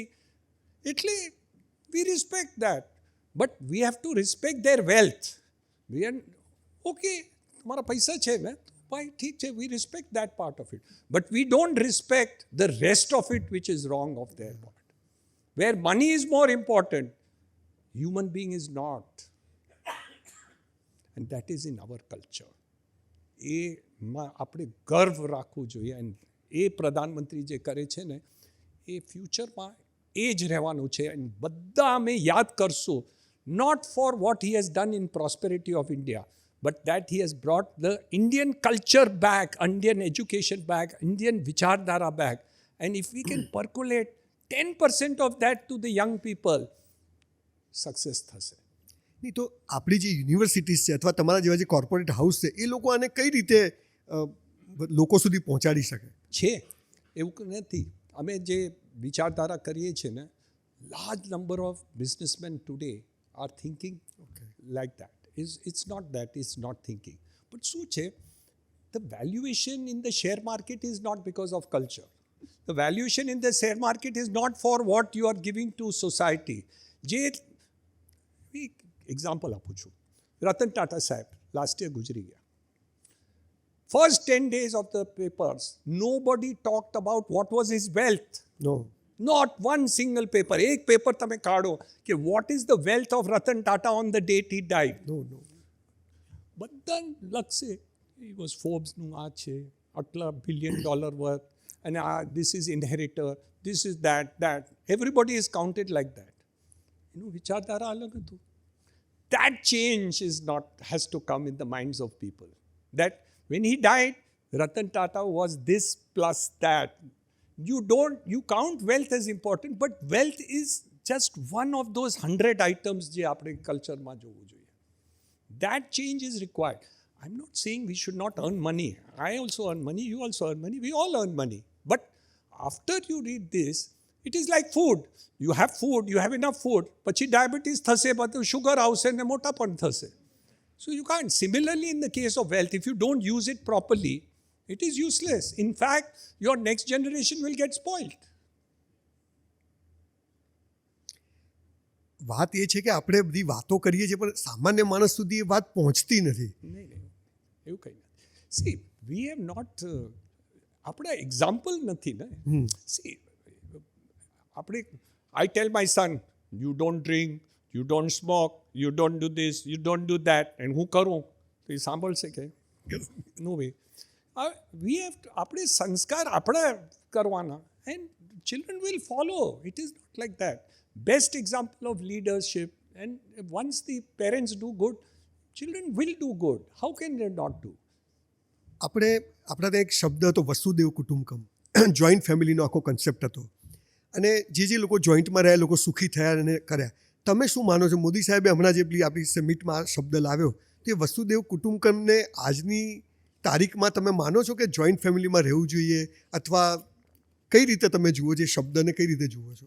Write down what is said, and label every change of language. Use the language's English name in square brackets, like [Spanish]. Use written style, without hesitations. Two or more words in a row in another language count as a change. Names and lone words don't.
[English] એટલે we respect that, but we have to respect their wealth. we are okay, [Gujarati] તમારા પૈસા છે ને ભાઈ, ઠીક છે, [English] we respect that part of it, but we don't respect the rest of it which is wrong of their part. where money is more important, human being is not, and that is in our culture. [Gujarati] એમાં આપણે ગર્વ રાખવું જોઈએ. અને એ પ્રધાનમંત્રી જે કરે છે ને એ ફ્યુચરમાં એ જ રહેવાનું છે. અને બધા અમે યાદ કરશું, [English] not for what he has done in prosperity of India, but that he has brought the Indian culture back, Indian education back, Indian vichardhara back. And if we can percolate 10% of that to the young people, [Gujarati] સક્સેસ થશે. નહીં તો આપણી જે યુનિવર્સિટીઝ છે અથવા તમારા જેવા જે કોર્પોરેટ હાઉસ છે એ લોકો આને કઈ રીતે લોકો સુધી પહોંચાડી શકે છે? એવું નથી. અમે જે વિચારધારા કરીએ છીએ ને, [English] large number of businessmen today are thinking like that. it's not that is not thinking. બટ [Gujarati] શું છે, [English] the valuation in the share market is not because of culture. the valuation in the share market is not for what you are giving to society. [Gujarati] જે એક્ઝામ્પલ આપું છું, રતન ટાટા સાહેબ [English] last year [Gujarati] ગુજરી ગયા. [English] ફર્સ્ટ 10 days of the papers, nobody talked about what was his wealth. નો, Not one single paper. [Gujarati] એક પેપર તમે કાઢો કે [English] what is the wealth of Ratan Tata on the date he died. no no બધા લખશે he was Forbesનું આ છે, આટલા $1 billion worth, [Gujarati] અને આ [English] this is inheritor, this is that. Everybody is counted like that. [Gujarati] એનું વિચારધારા અલગ હતું. [English] That change has to come in the minds of people. That when he died, Ratan Tata was this plus that. You count wealth as important, but wealth is just one of those 100 items [Gujarati] જે આપણે કલ્ચરમાં જોવું જોઈએ. [English] That change is required. I'm not saying we should not earn money. I also earn money, you also earn money, we all earn money. But after you read this, it is like food. You have food, you have enough food. [Gujarati] પછી ડાયાબિટીસ થશે, બધું શુગર આવશે ને મોટાપણ થશે. [English] So you can't. Similarly, in the case of wealth, if you don't use it properly, it is useless. In fact, your next generation will get spoiled. [Gujarati] વાત એ છે કે આપણે બધી વાતો કરીએ છીએ પણ સામાન્ય માણસ સુધી એ વાત પહોંચતી નથી. નહીં, એવું કંઈ નથી. [English] see we have not, [Gujarati] આપણે એક્ઝામ્પલ નથી ને. [English] સી આપણે, I tell my son, you don't drink, you don't smoke, you don't do this, you don't do that, એન્ડ [Gujarati] હું કરું તો એ સાંભળશે કે [English] no way. we have, [Gujarati] આપણે સંસ્કાર આપણે કરવાના, [English] and children will follow. it is not like that. Best example of leadership, and once the parents do good, children will do good. How can they not do? [Gujarati] આપણે આપણા ત્યાં એક શબ્દ હતો વસુદેવ કુટુંબકમ, જોઈન્ટ ફેમિલીનો આખો કન્સેપ્ટ હતો. અને જે લોકો જોઈન્ટમાં રહ્યા લોકો સુખી થયા અને કર્યા. તમે શું માનો છો, મોદી સાહેબે હમણાં જે આપણી સમિટમાં આ શબ્દ લાવ્યો, તે વસુદેવ કુટુંબકમને આજની તારીખમાં તમે માનો છો કે જોઈન્ટ ફેમિલીમાં રહેવું જોઈએ, અથવા કઈ રીતે તમે જુઓ જે શબ્દને કઈ રીતે જુઓ છો?